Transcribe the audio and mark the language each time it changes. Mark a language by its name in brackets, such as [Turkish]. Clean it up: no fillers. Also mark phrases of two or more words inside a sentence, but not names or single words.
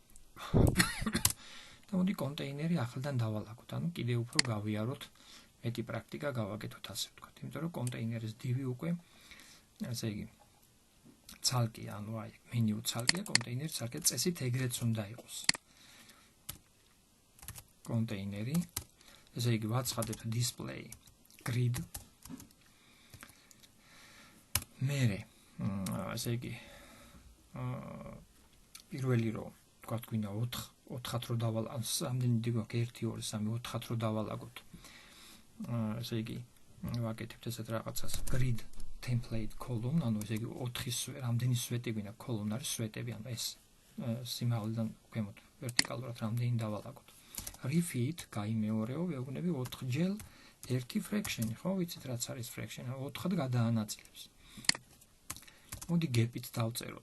[Georgian] და მოდი კონტეინერი ახლიდან დავალაგოთ, ანუ კიდევ უფრო გავიაროთ, მეტი პრაქტიკა გავაკეთოთ ასე ვთქვათ. იმიტომ რომ კონტეინერის divი უკვე ესე იგი ცალკე, ანუ აი menu ცალკეა, კონტეინერი ცალკე, წესით ეგრეც უნდა იყოს. კონტეინერი, ესე იგი ვაცხადებთ [English] display grid. [Georgian] მერე, ესე იგი პირველი რო თქვათ გვინდა 4-4-ად რო დავალაგოთ, ამდენი გვაქვს 1 2 3 4-ად რო დავალაგოთ. ესე იგი ვაკეთებთ ესეთ რაღაცას [English] grid template column, [Georgian] ანუ ესე იგი 4 რამდენი სვეტი გვინდა, column არის სვეტები, ანუ ეს სიმაღლიდან ქვემოთ ვერტიკალურად რამდენი დავალაგოთ. refit გაიმეორეო, ვეუბნები 4-ჯერ 1 fraction-ი, ხო, ვიცით რაც არის fraction, 4-ად გადაანაწილებს. მოდი gap-ით დავწეროთ.